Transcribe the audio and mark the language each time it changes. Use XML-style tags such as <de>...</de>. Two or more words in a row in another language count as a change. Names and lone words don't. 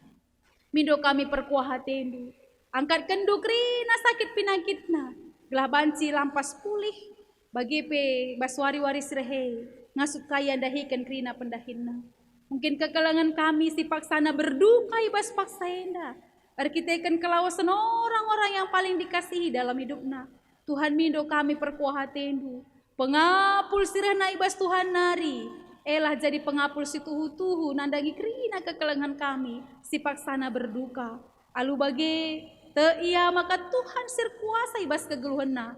<btx>Mindo kami perkuah hatendu. Angkat kendu krina sakit pinakitna. Gelah banci lampas pulih. Bagi baswari-wari srehe. Ngasuk kaya dahikan krina pendahinna. Mungkin kekelangan kami si paksana berduka ibas paksa enda. Arkiteken kelawasan</btx> <id>orang-orang yang paling dikasihi dalam hidupna.</id> <btx>Tuhan mindo kami perkuah hatendu. Pengapul sirahna ibas Tuhan nari. Elah jadi pengapul si tuhu-tuhu nandangi krina kekelengan kami. Si paksana berduka. Alu bagi iya maka Tuhan sir kuasa ibas kegeluhanna.</btx>